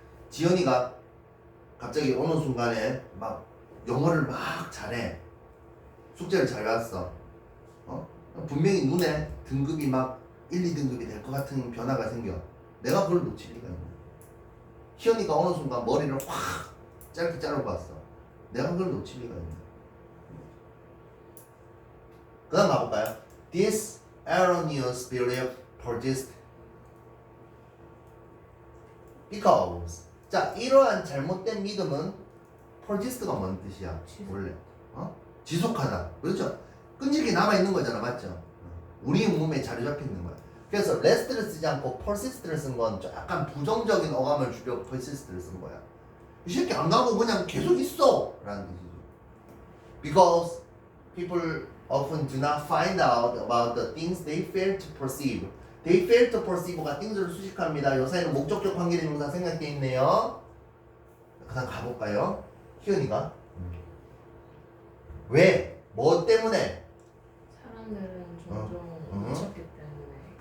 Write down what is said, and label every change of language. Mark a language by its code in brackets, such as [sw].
[ko] 지연이가 갑자기 어느 순간에 막 영어를 막 잘해. 숙제를 잘 봤어. 분명히 눈에 등급이 막 1, 2등급이 될 것 같은 변화가 생겨. 내가 그걸 놓칠 리가 있나. 희연이가 어느 순간 머리를 확 짧게 자르고 왔어. 내가 그걸 놓칠 리가 있나. 그 다음 가볼까요? [en] This erroneous belief persists because. [ko] 자, 이러한 잘못된 믿음은 persist가 뭔 뜻이야? 원래 지속하다. 그렇죠? 끈질기게 남아있는 거잖아. 맞죠? 우리 몸에 자리 잡혀 있는 거야. 그래서 rest를 쓰지 않고 persist를 쓴 건 약간 부정적인 어감을 주려고 persist를 쓴 거야. 이 새끼 안 가고 그냥 계속 있어 라는 뜻이죠. [en] Because people often do not find out about the things they fail to perceive. They fail to perceive가 things를 [ko] 수식합니다. 요 사이는 목적격 관계대명사 생략되어 있네요. 그다음 가볼까요? 희연이가 왜? 뭐 때문에? 사람들은 종종 못 찾기 때문에